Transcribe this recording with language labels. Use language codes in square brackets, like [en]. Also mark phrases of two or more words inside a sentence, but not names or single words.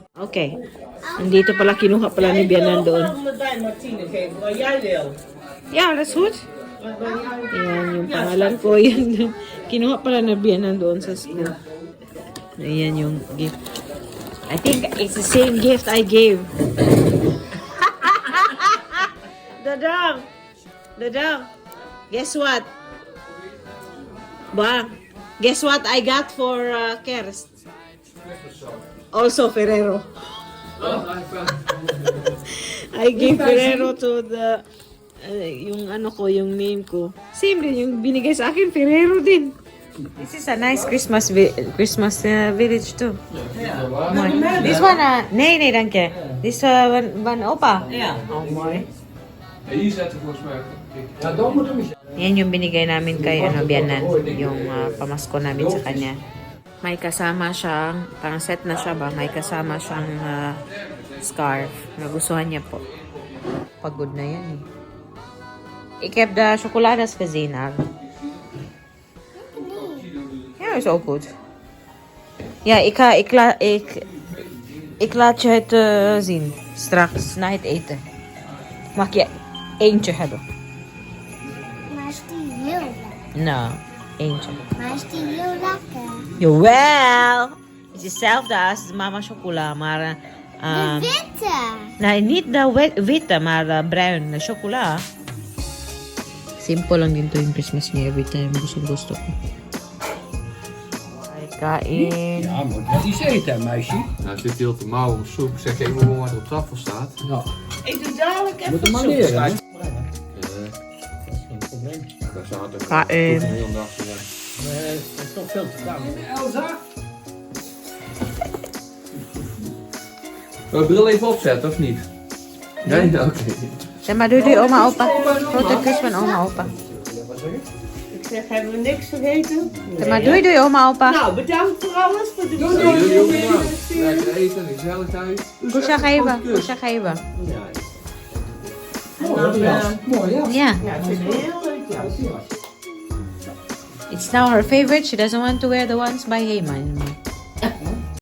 [nl] Oké. [tl] Nandito pala, kinuha pala ni Bianan doon. [nl] Ik moet bij Martine geven, wat jij wil. Ja, dat is goed. [tl] Ayan, yung pangalan ko. Yan. Kinuha pala ni Bianan doon sa school. Ayan yung gift. [en] I think it's the same gift I gave. Dadang! Dadang! Guess what? Ba? Guess what I got for Kerst? Also Ferrero. I gave Ferrero to the [tl] yung ano ko, yung name ko. Same din yung binigay sa akin, Ferrero din. [en] This is a nice Christmas village too. Mooi. This one, nee, danke. This one opa. [nl] Ja. Oh, mooi. Hier zetten volgens mij. [tl] Yan yung binigay namin kay Bianan, yung pamasko namin sa kanya. May kasama siyang, parang set na siya ba, may kasama siyang scarf. Nagustuhan niya po. Pagod na yan eh. [nl] Ik heb de chocoladas gezien, Ar. Ja, is ook goed. Ja, ik laat je het zien. Straks, na het eten. Mag je eentje hebben? Maar is die heel lekker? Nou, eentje. Maar is die heel lekker? Jawel! Het is hetzelfde als mama chocola, maar... De witte. nee, niet de witte, maar bruin. De chocola. [tl] Simple lang din to yung Christmas niya. [en] Every time [tl] gusto ko. Ay, kain. [nl] Ja, moet wat iets eten, meisje. Nou, het zit heel te mouw om soep. Zeg even hoe wat er op tafel staat. Ja. Ik doe dadelijk Moet hem maar leren, hè? Dat is geen probleem. Dat is hard. [tl] Kain. [nl] De hele dag. Ja. Dat is toch veel te koud. Elsa? Wil je bril even opzetten of niet? Nee? Oké. Zeg maar, doe die oma opa. Grote kus van oma opa. Ik zeg, hebben we niks vergeten? Zeg maar, doei oma opa. Nou, bedankt voor alles. Voor de Jullie ook bedankt. Lekker eten, gezellig thuis. Kusha geven. Kusha geven. Mooi, ja. Ja. Ja, het is heel leuk. Ja, [en] It's now her favorite. She doesn't want to wear the ones by Heyman.